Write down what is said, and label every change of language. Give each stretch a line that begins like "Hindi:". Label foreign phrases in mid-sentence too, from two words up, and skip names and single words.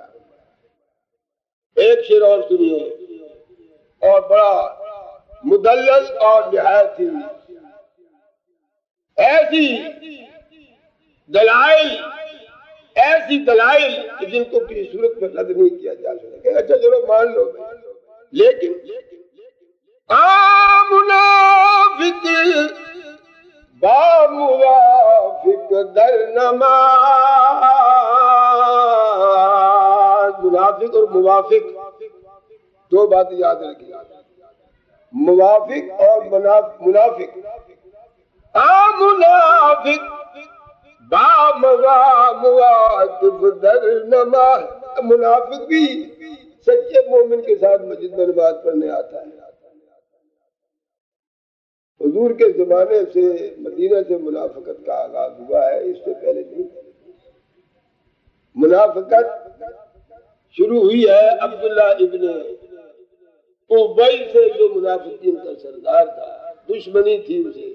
Urdu: ایک شعر اور سنیے، اور بڑا مدلل اور نہایت ہی ایسی دلائل کہ جن کو کسی صورت میں رد نہیں کیا جا سکتا۔ اچھا چلو مان لو، لیکن
Persian: منافق با موافق در نماز،
Urdu: منافق اور موافق دو باتیں یاد رکھیے، موافق اور منافق۔
Persian: منافق با موافق در نماز،
Urdu: منافق بھی سچے مومن کے ساتھ مسجد میں نماز پڑھنے آتا ہے۔ حضور کے زمانے سے مدینہ سے منافقت کا آغاز ہوا ہے، اس سے پہلے نہیں۔ منافقت شروع ہوئی ہے عبداللہ ابن ابی سے، جو منافقین کا سردار تھا، دشمنی تھی اسے۔